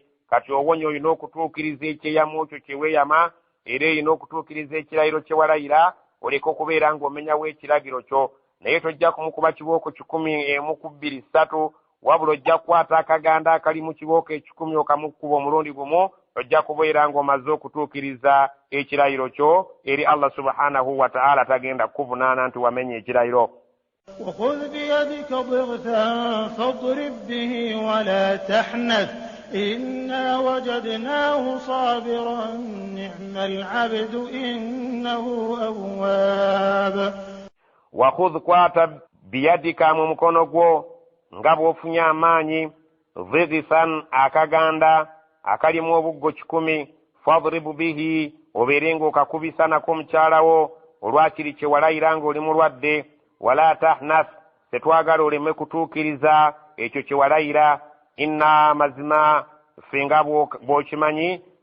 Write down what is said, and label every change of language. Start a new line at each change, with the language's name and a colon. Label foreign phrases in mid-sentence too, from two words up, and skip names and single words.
Ganda: kati owonye olina okutuukiriza ekyeyamu ekyo kye weeyama era olina okutuukiriza ekirayiro kye walayira oleka okubeera ng'omenyawo ekiragiro kyo naye tojja kumukuba kibooko 10 1 2 3 wabula ojja kukwata akaganda akali mu kibooko 10 okamukuba omulundi gumu ojja kubeera ng'omaze okutuukiriza ekirayiro kyo eri Allah
Arabic: سبحانه وتعالى
Ganda: tagenda kukuvunaana nti wamenye ekirayiro
Arabic: وخذ بيدك ضغثا فاضرب به ولا تحنث إنا وجدناه صابرا نعم العبد إنه أواب
Ganda: وخذ kwata biyadika mu mukono gwo nga bw'ofunye amaanyi dhigithan akaganda akalimu obuggo 10
Arabic: فاضرب به
Ganda: obeere ng'okakubisa nako mukyalawo olwakiri kye walayira ng'oli mulwadde
Arabic: ولا تحنث
Ganda: tetwagala oleme kutuukiriza ekyo kye walayira inna mazima ffe nga bw'okimanyi